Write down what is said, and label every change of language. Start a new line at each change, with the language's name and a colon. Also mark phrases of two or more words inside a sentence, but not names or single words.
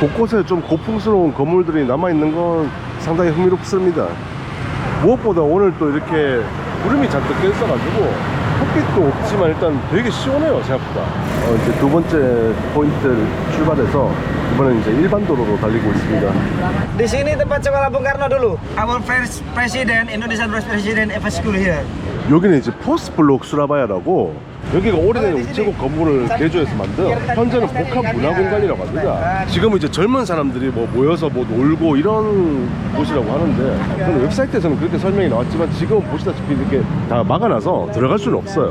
Korean: 곳곳에 좀 고풍스러운 건물들이 남아있는 건 상당히 흥미롭습니다. 무엇보다 오늘 또 이렇게 구름이 잔뜩 껴있어가지고 햇빛도 없지만 일단 되게 시원해요 생각보다. 이제 두 번째 포인트를 출발해서 이번엔 이제 일반 도로로 달리고 있습니다.
Indonesian: Di sini tempat sekolah Bung Karno dulu.
English: Our first president, Indonesian first president, ever school here.
Korean: 여기는 이제 포스트블록 수라바야라고 여기가 오래된 우체국 건물을 개조해서 만든 현재는 복합문화공간이라고 합니다. 지금은 이제 젊은 사람들이 뭐 모여서 뭐 놀고 이런 곳이라고 하는데 저는 웹사이트에서는 그렇게 설명이 나왔지만 지금 보시다시피 이렇게 다 막아놔서 들어갈 수는 없어요.